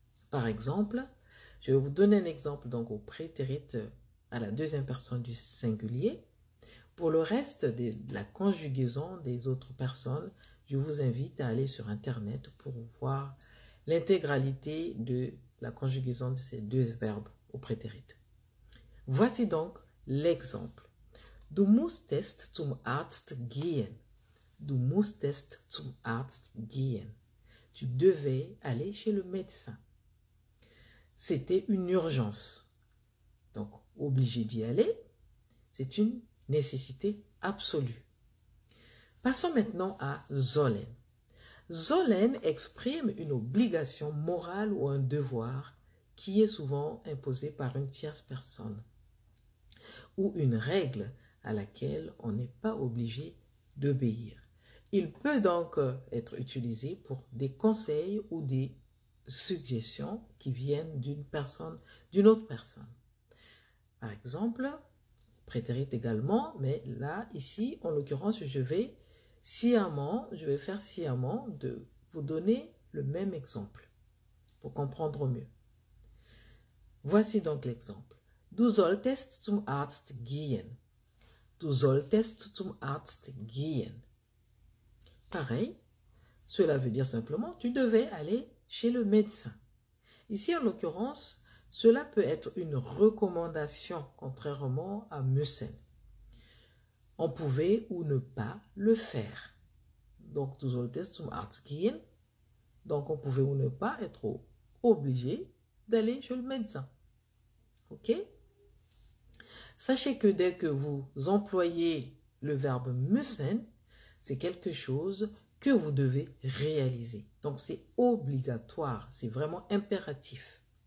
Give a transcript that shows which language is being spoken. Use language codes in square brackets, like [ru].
[fr] Par exemple, je vais vous donner un exemple donc au prétérit à la deuxième personne du singulier. Pour le reste de la conjugaison des autres personnes, je vous invite à aller sur Internet pour voir l'intégralité de la conjugaison de ces deux verbes au prétérit. Voici donc l'exemple. [de] Du musstest zum Arzt gehen. Du musstest zum Arzt gehen. [fr] Tu devais aller chez le médecin. C'était une urgence. Donc, obligé d'y aller, c'est une nécessité absolue. Passons maintenant à sollen. Sollen exprime une obligation morale ou un devoir qui est souvent imposé par une tierce personne ou une règle à laquelle on n'est pas obligé d'obéir. Il peut donc être utilisé pour des conseils ou des suggestions qui viennent d'une autre personne. Par exemple, prétérit également, mais là, ici, en l'occurrence, je vais faire sciemment de vous donner le même exemple pour comprendre mieux. Voici donc l'exemple. [de] Du solltest zum Arzt gehen. Du solltest zum Arzt gehen. [fr] Pareil, cela veut dire simplement tu devais aller chez le médecin. Ici, en l'occurrence, cela peut être une recommandation, contrairement à müssen. On pouvait ou ne pas le faire. [de] Donc, du solltest zum Arzt gehen. [fr] Donc, on pouvait ou ne pas être obligé d'aller chez le médecin. Ok? Sachez que dès que vous employez le verbe müssen, c'est quelque chose que vous devez réaliser. Donc, c'est obligatoire, c'est vraiment impératif.